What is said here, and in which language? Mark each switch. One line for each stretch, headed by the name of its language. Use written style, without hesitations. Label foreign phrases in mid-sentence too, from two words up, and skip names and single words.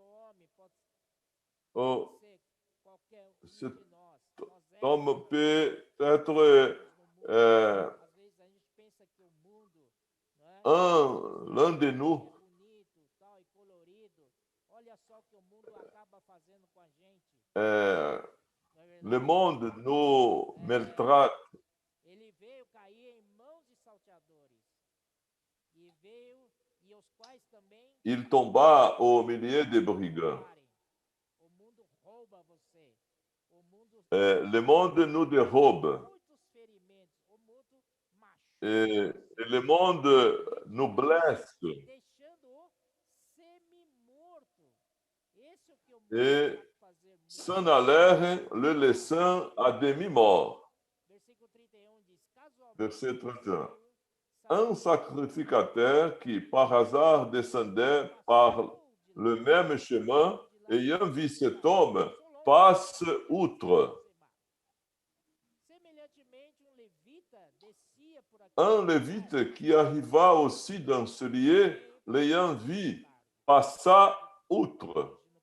French: Oh, cet homme peut être l'un de nous. Le monde nous maltraite.
Portuguese: Ele veio cair em mãos de salteadores e os quais também
French: Il tomba au milieu des brigands.
Portuguese: O mundo rouba você. O mundo
French: Le monde nous dérobe.
Portuguese: muitos ferimentos. O mundo machuca.
French: Et le monde nous blesse.
Portuguese: Deixando-o semi-morto. Esse é o que o mundo
French: Et
Portuguese: pode fazer.
French: s'en allèrent, le laissant à demi-mort.
Portuguese: Versículo 31 diz:
French: Verset 31. Un sacrificateur qui par hasard descendait par le même chemin, ayant vu cet homme, passe outre. Un lévite qui arriva aussi dans ce lieu, l'ayant vu, passa outre.